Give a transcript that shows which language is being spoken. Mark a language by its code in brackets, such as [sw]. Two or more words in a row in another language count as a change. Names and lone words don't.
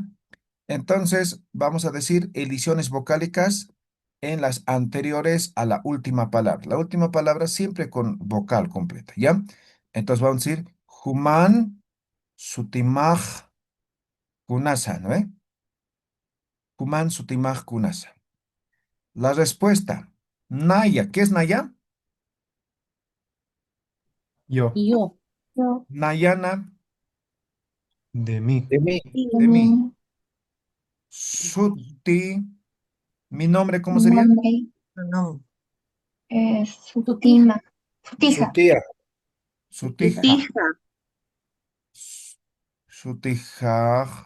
[es] Entonces, vamos a decir ediciones vocálicas en las anteriores a la última palabra. La última palabra siempre con vocal completa, ¿ya? Entonces vamos a decir [ay] Human Sutimaj Kunasa, [es] ¿no? [ay] Human Sutimaj Kunasa. [es] La respuesta, Naya. ¿Qué es Naya? Yo. Yo. Nayana De mí. De mí. de mí. Suti, mi nombre, ¿cómo sería? No. Sutija. Su tía. Sutija. Hija. Sutija,